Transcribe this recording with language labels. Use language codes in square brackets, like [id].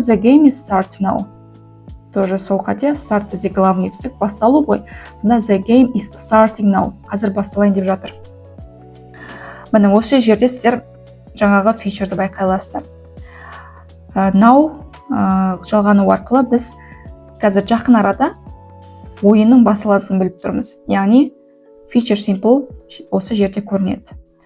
[en] The game is start now. Тоже [kk] сол қате. Start бізде главный етістік, басталу ғой. [en] Сонда the game is starting now. [kk] Қазір басталайын деп жатыр. Міне осы жерде сіздер жаңағы feature'ды байқай аласыздар. Now жалғану арқылы біз қазір жақын арада ойынның басталатынын біліп тұрмыз. Яғни feature simple осы жерде көрінеді.